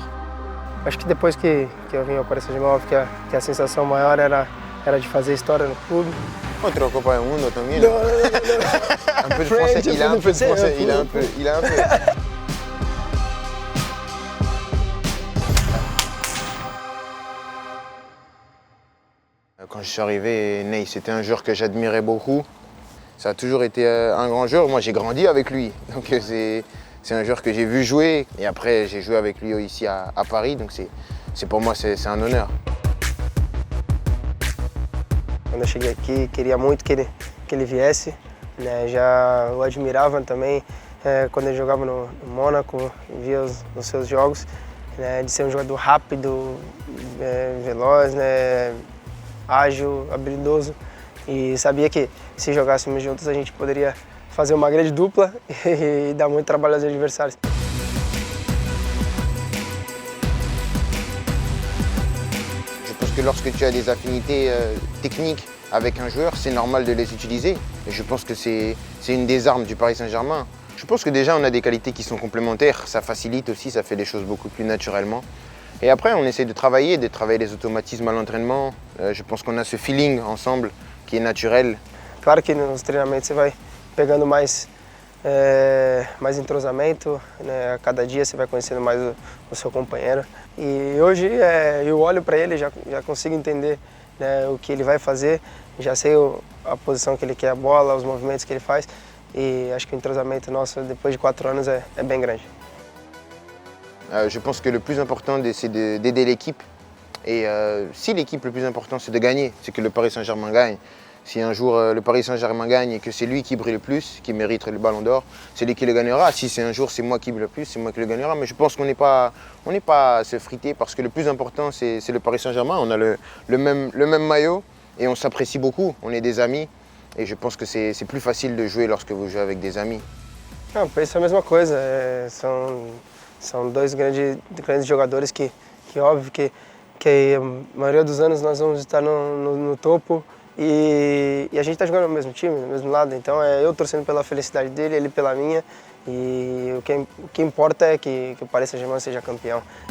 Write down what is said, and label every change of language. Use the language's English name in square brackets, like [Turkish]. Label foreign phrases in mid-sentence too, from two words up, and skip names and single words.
[Portuguese] Acho que depois que eu vim ao Paris Saint-Germain, óbvio que a sensação maior era de fazer história no clube. Entre Copa du Monde también. [French] Un peu de français, il a un peu de français, il a un peu. Quand je suis arrivé, Ney, c'était un joueur que j'admirais beaucoup. Ça a toujours été un grand joueur. Moi, j'ai grandi avec lui. Donc, c'est un joueur que j'ai vu jouer. Et après, j'ai joué avec lui ici à Paris. Donc, pour moi, c'est un honneur. [Portuguese] Quando eu cheguei aqui, queria muito que ele viesse, né? Já o admirava também quando ele jogava no Mônaco, via os seus jogos, né? De ser um jogador rápido, veloz, né? Ágil, habilidoso. E sabia que se jogássemos juntos a gente poderia fazer uma grande dupla e dar muito trabalho aos adversários. [French] Je pense que lorsque tu as des affinités techniques avec un joueur, c'est normal de les utiliser. Et je pense que c'est une des armes du Paris Saint-Germain. Je pense que déjà on a des qualités qui sont complémentaires, ça facilite aussi, ça fait les choses beaucoup plus naturellement. Et après on essaie de travailler les automatismes à l'entraînement. Je pense qu'on a ce feeling ensemble qui est naturel. [Portuguese] Claro que nos treinamentos você vai pegando mais entrosamento, né? A cada dia você vai conhecendo mais o seu companheiro. E hoje eu olho para ele, já consigo entender, né, o que ele vai fazer, já sei a posição que ele quer a bola, os movimentos que ele faz. E acho que o entrosamento nosso, depois de 4 anos, é bem grande. [French] Je pense que le plus important, c'est d'aider l'équipe. Et si l'équipe, le plus important, c'est de gagner, c'est que le Paris Saint-Germain gagne. Si un jour le Paris Saint-Germain gagne et que c'est lui qui brille le plus, qui mérite le ballon d'or, c'est lui qui le gagnera. Si c'est un jour c'est moi qui brille le plus, c'est moi qui le gagnera. Mais je pense qu'on n'est pas à se friter parce que le plus important, c'est le Paris Saint-Germain. On a le même maillot et on s'apprécie beaucoup. On est des amis et je pense que c'est plus facile de jouer lorsque vous jouez avec des amis. [Portuguese] Não, penso a mesma coisa. São dois grandes jogadores que óbvio que a maioria dos anos nós vamos estar no topo e a gente está jogando no mesmo time, no mesmo lado. Então eu torcendo pela felicidade dele, ele pela minha. E o que importa é que o Paris Saint-Germain seja campeão.